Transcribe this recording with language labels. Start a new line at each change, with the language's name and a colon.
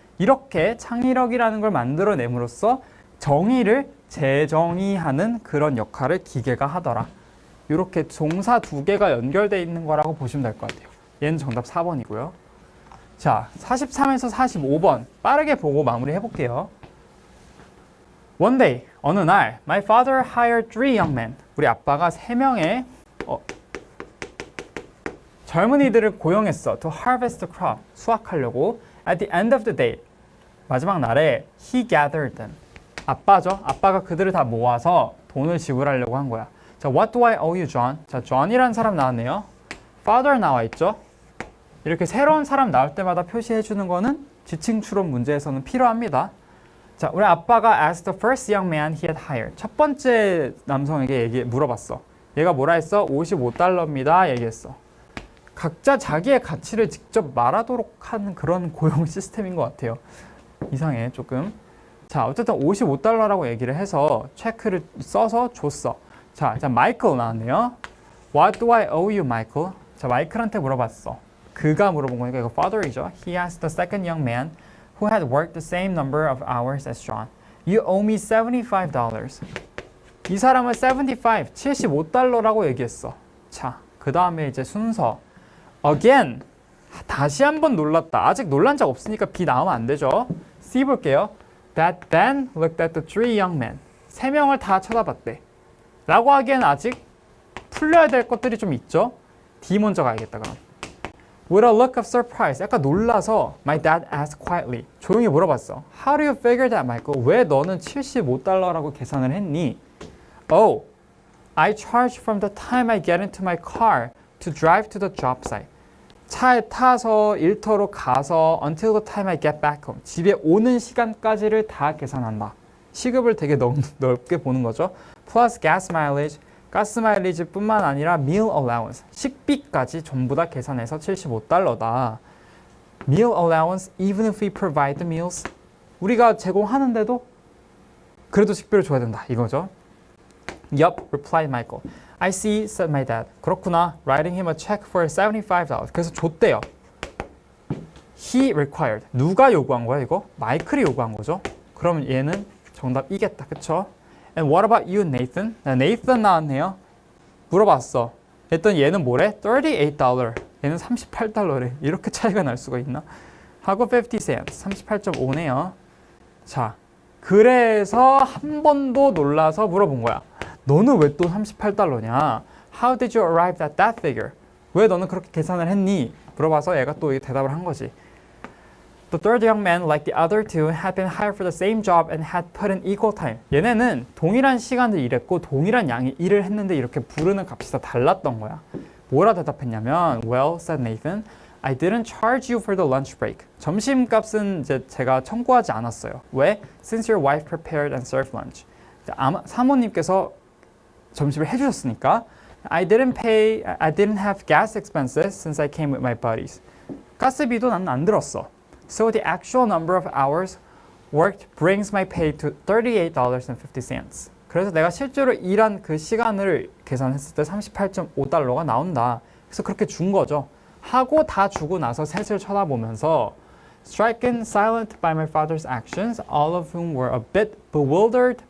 Korean: 이렇게 창의력이라는 걸 만들어냄으로써 정의를 재정의하는 그런 역할을 기계가 하더라. 이렇게 동사 두 개가 연결되어 있는 거라고 보시면 될 것 같아요. 얘는 정답 4번이고요. 자, 43에서 45번 빠르게 보고 마무리 해볼게요.
English: One day,
Korean: 어느 날,
English: my father hired 3 young men.
Korean: 우리 아빠가 3명의 젊은이들을 고용했어.
English: To harvest the crop.
Korean: 수확하려고.
English: At the end of the day.
Korean: 마지막 날에
English: he gathered them.
Korean: 아빠죠. 아빠가 그들을 다 모아서 돈을 지불하려고 한 거야.
English: 자, what do I owe you, John?
Korean: 자, John이라는 사람 나왔네요. father 나와 있죠. 이렇게 새로운 사람 나올 때마다 표시해 주는 거는 지칭 추론 문제에서는 필요합니다.
English: 자,
Korean: 우리 아빠가
English: asked the first young man he had hired.
Korean: 첫 번째 남성에게 물어봤어. 얘가 뭐라 했어? 55달러입니다. 얘기했어. 각자 자기의 가치를 직접 말하도록 하는 그런 고용 시스템인 것 같아요. 이상해, 조금. 자, 어쨌든 55달러라고 얘기를 해서 체크를 써서 줬어. 자, 마이클 나왔네요.
English: What do I owe you, Michael?
Korean: 자, 마이클한테 물어봤어. 그가 물어본 거니까 이거 father이죠.
English: He asked the second young man who had worked the same number of hours as John. You owe me $75.
Korean: 이 사람은 75달러라고 얘기했어. 자, 그 다음에 이제 순서. Again, 다시 한번 놀랐다. 아직 놀란 적 없으니까 B 나오면 안 되죠. C 볼게요.
English: That then looked at the 3 young men.
Korean: 3명을 다 쳐다봤대. 라고 하기엔 아직 풀려야 될 것들이 좀 있죠.
English: D
Korean: 먼저 가야겠다, 그럼.
English: With a look of surprise.
Korean: 약간 놀라서
English: my dad asked quietly.
Korean: 조용히 물어봤어.
English: How do you figure that, Michael?
Korean: 왜 너는 75달러라고 계산을 했니?
English: Oh, I charge from the time I get into my car to drive to the job site.
Korean: 차에 타서 일터로 가서
English: until the time I get back home.
Korean: 집에 오는 시간까지를 다 계산한다. 시급을 되게 넓게 보는 거죠.
English: Plus gas mileage.
Korean: 가스 마일리지 뿐만 아니라
English: meal allowance.
Korean: 식비까지 전부 다 계산해서 $75다.
English: Meal allowance even if we provide the meals.
Korean: 우리가 제공하는데도 그래도 식비를 줘야 된다 이거죠.
English: Yup, replied Michael. I see, said my dad.
Korean: 그렇구나.
English: Writing him a check for $75.
Korean: 그래서 줬대요.
English: He required.
Korean: 누가 요구한 거야 이거? 마이클이 요구한 거죠. 그러면 얘는 정답 이겠다. 그쵸?
English: And what about you, Nathan?
Korean: 나 Nathan 나왔네요. 물어봤어. 했더니 얘는 뭐래? $38. 얘는 $38래. 이렇게 차이가 날 수가 있나? 하고
English: 50 cents.
Korean: 38.5네요. 자, 그래서 한 번 더 놀라서 물어본 거야. 너는 왜 또 $38냐?
English: How did you arrive at that figure?
Korean: 왜 너는 그렇게 계산을 했니? 물어봐서 얘가 또 대답을 한 거지.
English: The third young man, like the other two, had been hired for the same job and had put in equal time.
Korean: 얘네는 동일한 시간을 일했고 동일한 양의 일을 했는데 이렇게 부르는 값이 다 달랐던 거야. 뭐라 대답했냐면,
English: Well, said Nathan, I didn't charge you for the lunch break.
Korean: 점심값은 이제 제가 청구하지 않았어요. 왜?
English: Since your wife prepared and served lunch.
Korean: 사모님께서 점심을 해주셨으니까.
English: I didn't have gas expenses since I came with my buddies.
Korean: 가스비도 난 안 들었어.
English: So the actual number of hours worked brings my pay to $38.50.
Korean: 그래서 내가 실제로 일한 그 시간을 계산했을 때 38.5달러가 나온다. 그래서 그렇게 준 거죠. 하고 다 주고 나서 셋을 쳐다보면서
English: Stricken silent by my father's actions, all of whom were a bit bewildered.